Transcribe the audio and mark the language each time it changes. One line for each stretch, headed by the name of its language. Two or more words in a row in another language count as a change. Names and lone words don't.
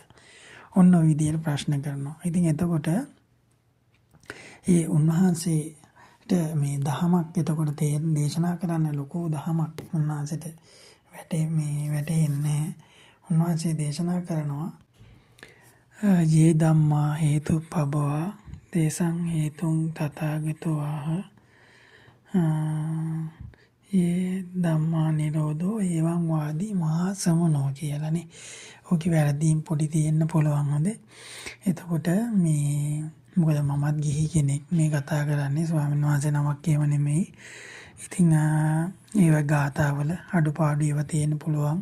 Sinhala: ඔන්න ඔය විදිහට ප්‍රශ්න කරනවා. ඉතින් එතකොට ඒ උන්වහන්සේට මේ දහමක් එතකොට දේශනා කරන්න ලොකු දහමක් උන්වහන්සේට වැටෙන්නේ. උන්වහන්සේ දේශනා කරනවා
Pali: යේ ධම්මා හේතුප්පබවා දේසං හේතුං තථාගතෝ ආහ යේ ධම්මා නිරෝධෝ එවං වාදී මහා සමනෝ කියලානේ.
Sinhala: ඔකේ වැරදීම් පොඩි තියෙන්න පුළුවන් හොඳ. එතකොට මේ මොකද මමත් ගිහි කෙනෙක් මේ කතා කරන්නේ ස්වාමීන් වහන්සේ නමක් එහෙම නෙමෙයි. ඉතින් ඒව ගාතාවල අඩුපාඩු ඒවා තියෙන්න පුළුවන්.